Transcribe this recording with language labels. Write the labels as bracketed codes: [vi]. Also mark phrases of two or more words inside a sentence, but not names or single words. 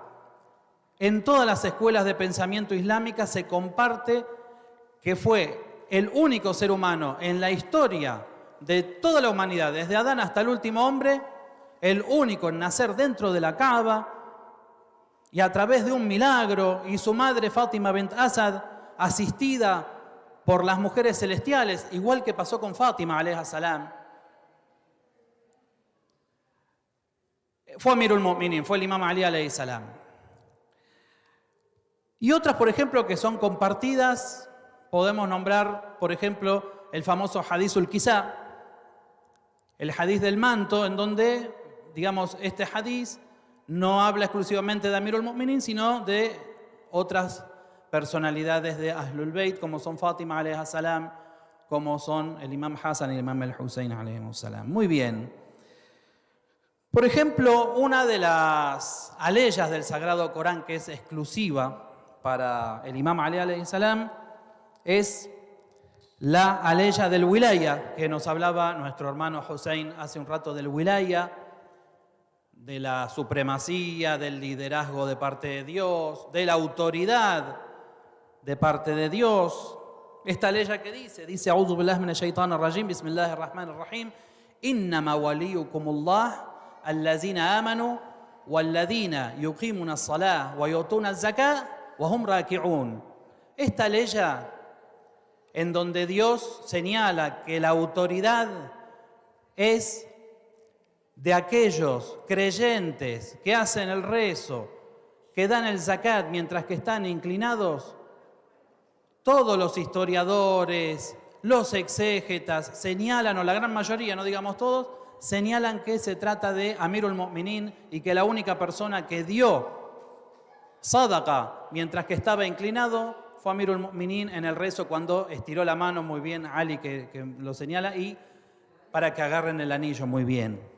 [es] En todas las escuelas de pensamiento islámica se comparte que fue el único ser humano en la historia de toda la humanidad, desde Adán hasta el último hombre, el único en nacer dentro de la Kaaba y a través de un milagro, y su madre Fátima bint Asad, asistida por las mujeres celestiales, igual que pasó con Fátima [ar] عليها السلام. [es] Fue Amirul Mu'minin, fue el Imam Ali [ar] عليه السلام. [es] Y otras, por ejemplo, que son compartidas, podemos nombrar, por ejemplo, el famoso Hadithul Kisá, el Hadith del manto, en donde, digamos, este Hadith no habla exclusivamente de Amirul Mu'minin, sino de otras personalidades de Ahlul Bayt, como son Fátima [ar] عليها السلام, [es] como son el Imam Hassan y el Imam al-Husayn [ar] عليه السلام. [es] Muy bien. Por ejemplo, una de las aleyas del Sagrado Corán que es exclusiva para el Imam Ali [ar] عليه السلام [es] es la aleya del wilaya, que nos hablaba nuestro hermano Hussein hace un rato del wilaya, de la supremacía, del liderazgo de parte de Dios, de la autoridad de parte de Dios. Esta aleya que dice [ar] أعوذ بالله من الشيطان الرجيم، بسم الله الرحمن الرحيم، إنما وليكم الله الذين آمنوا والذين يقيمون الصلاة ويؤتون الزكاة وهم راكعون. [es] Esta aleya en donde Dios señala que la autoridad es de aquellos creyentes que hacen el rezo, que dan el zakat mientras que están inclinados, todos los historiadores, los exégetas señalan, o la gran mayoría, no digamos todos, señalan que se trata de Amirul Mu'minin y que la única persona que dio sadaqa mientras que estaba inclinado fue Amirul Mu'minin en el rezo cuando estiró la mano, muy bien Ali que lo señala, y para que agarren el anillo muy bien.